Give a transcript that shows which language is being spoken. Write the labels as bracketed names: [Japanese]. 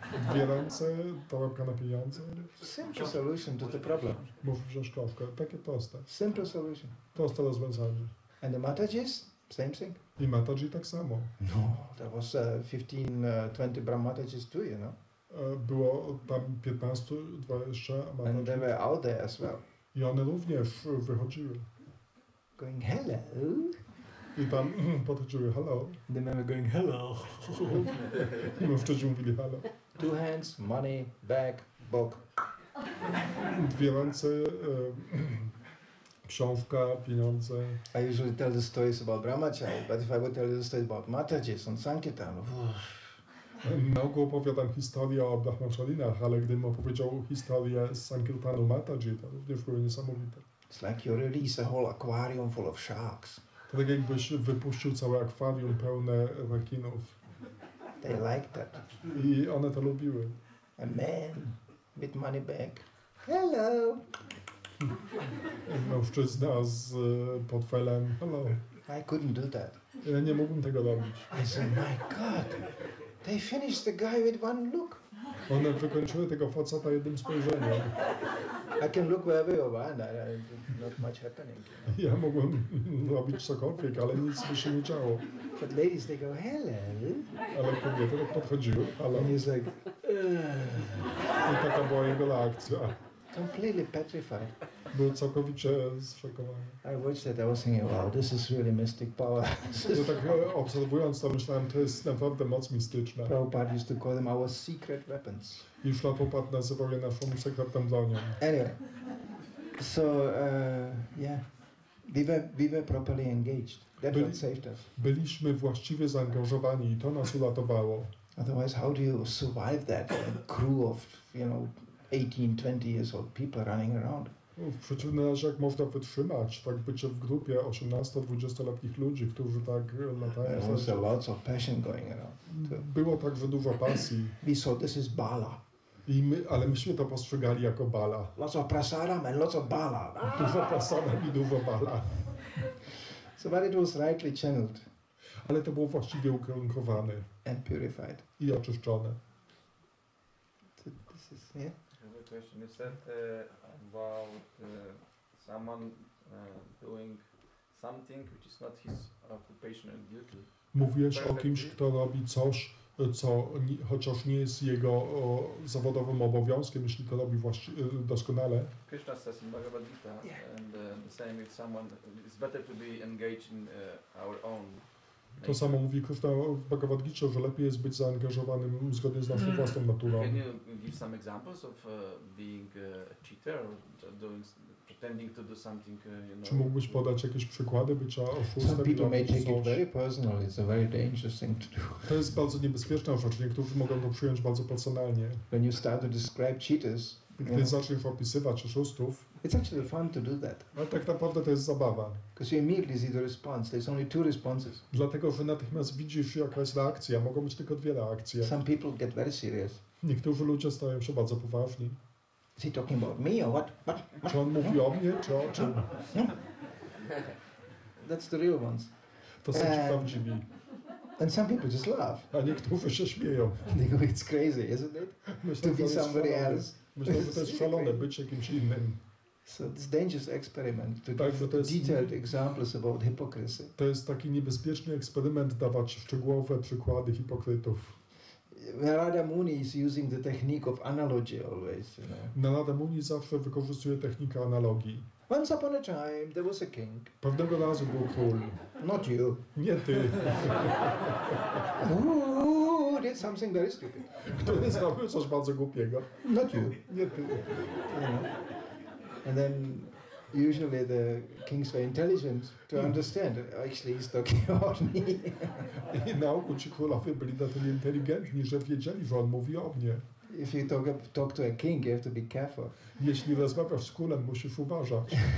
[Polish] 2 ręce, torebka na pieniądze. [English] Simple solution to the problem. [Polish] Mówisz, że szkawka. Takie proste. [English] Simple solution. [Polish] Proste rozwiązanie. [English] And the Matajis, same thing. [Polish] I Mataji tak samo. [English] No, there was 15, 20 Brahmatajis too, you know. [Polish] Było tam 15, 20 [English] And they [Polish] Mataji. [English] were out there as well. [Polish] I one również wychodziły. [English] Going, hello. [Polish] I tam podchodziły, hello. [English] The men were going, hello. [Polish] I mężczyźni mówili, hello. [English] 2 hands, money, bag, book. [Polish] 2 ręce, książka, pieniądze. [English] I usually tell the stories about Brahmachari, but if I would tell you the stories about Matajis and Sankirtan, [Polish] Na ogół opowiadam historię o brahmacharinach, ale gdybym opowiedział historię z Sankirtanu Mataji, to również były niesamowite. [English] it's like you release a whole aquarium full of sharks. [Polish] To tak jakbyś wypuścił całe akwarium pełne rekinów. [English] They like that. [Polish] I one to lubiły. [English] A man with money bag. Hello. [Polish] Mężczyzna z portfelem, hello. [English] I couldn't do that. [Polish] Ja nie mógłbym tego robić. [English] I said, my God, they finished the guy with one look. [Polish] One wykończyły tego faceta jednym spojrzeniem. [English] I can look wherever I want, not much happening. [Polish] Ja mogłem robić cokolwiek, ale nic by się nie działo. [English] But ladies, they go, hello. [Polish] Ale kobiety tak podchodziły, ale [English] And he's like, [Polish] i taka była jego reakcja. [English] completely petrified. [Polish] Był całkowicie zszokowany. [English] I watched that, I was thinking, wow, this is really mystic power. [Polish] Ja tak obserwując to myślałem, to jest naprawdę moc mistyczna. [English] Prabhupada used to call them our secret weapons. [Polish] I Prabhupada nazywał je naszą sekretną bronią. [English] Anyway, so yeah, we were properly engaged. That's what saved us. [Polish] Byliśmy właściwie zaangażowani i to nas uratowało. [English] Otherwise, how do you survive that crew of 18, 20 years old people running around? [Polish] W przeciwnym razie, jak można wytrzymać tak bycie w grupie 18-20-letnich ludzi, którzy tak latają. [English] There was lots of passion going around. [Polish] Było także dużo pasji. [English] We saw this is bala. [Polish] Ale myśmy to postrzegali jako bala. [English] Lots of prasadam and lots of bala. [Polish] Dużo prasadam i dużo bala. [English] So but it was rightly channeled. [Polish] Ale to było właściwie ukierunkowane. [English] And purified. [Polish] I oczyszczone. [English] This is, yeah? I have a question. You said about someone doing something which is not his occupational duty. [Polish] Mówiłeś o kimś, kto robi coś, co chociaż nie jest jego zawodowym obowiązkiem, jeśli to robi doskonale. [English] Kryszna says in Bhagavad Gita, and the same if someone, it's better to be engaged in our own. [Polish] To samo mówi Kryszna w Bhagavad Gita, że lepiej jest być zaangażowanym zgodnie z naszą własną naturą. [English] Can you give some examples of being a cheater or pretending to do something, [Polish] Czy mógłbyś podać jakieś przykłady bycia oszustem? [English] Some people may take it very personal. It's a very dangerous thing to do. [Polish] To jest bardzo niebezpieczna rzecz. Niektórzy mogą to przyjąć bardzo personalnie. [English] When you start to describe cheaters, [Polish] Gdy zaczniesz opisywać oszustów, [English] it's actually fun to do that. [Polish] ale tak naprawdę to jest zabawa. [English] Because you immediately see the response. There's only two responses. [Polish] Dlatego, że natychmiast widzisz, jaka jest reakcja. Mogą być tylko dwie reakcje. [English] Some people get very serious. [Polish] Niektórzy ludzie stają się bardzo poważni. [English] Is he talking about me or what? [Polish] Czy on mówi o mnie, czy o czym? [English] That's the real ones. [Polish] To są ci prawdziwi. [English] And some people just laugh. [Polish] A niektórzy się śmieją. [English] They go, it's crazy, isn't it? [Polish] Myślę, [English] To be somebody else. [Polish] Myślę, że to jest szalone być jakimś innym. [English] So it's dangerous experiment to [Polish] Tak, że to jest, [English] detailed examples about hypocrisy. [Polish] to jest taki niebezpieczny eksperyment dawać szczegółowe przykłady hipokrytów. [English] Narada Muni is using the technique of analogy always, [Polish] Narada Muni zawsze wykorzystuje technikę analogii. [English] Once upon a time there was a king. [Polish] Pewnego razu był król. [English] Not you. [Polish] Nie ty. [English] Who did something very stupid. [Polish] Który zrobił coś bardzo głupiego. [English] Not you. [Polish] Nie ty. [English] And then usually the kings were intelligent to understand. Actually, he's talking about me. [Polish] I na ogół ci królowie byli na tyle inteligentni, że wiedzieli, że on mówi o mnie. [English] If you talk to a king, you have to be careful. [Polish] Jeśli rozmawiasz z królem, musisz uważać.